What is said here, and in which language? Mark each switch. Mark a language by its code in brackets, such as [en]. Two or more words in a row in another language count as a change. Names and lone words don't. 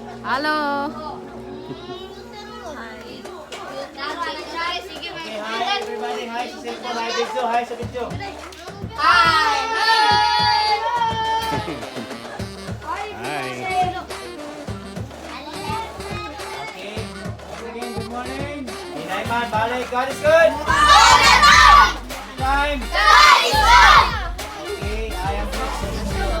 [en] Halo. Okay, hi everybody. [tl] Hi sa cellphone. Hi video. Hi sa video. [en] Hi. Okay. Again, good morning. Inayman, balik. God is good. Time. Okay, I am blessed.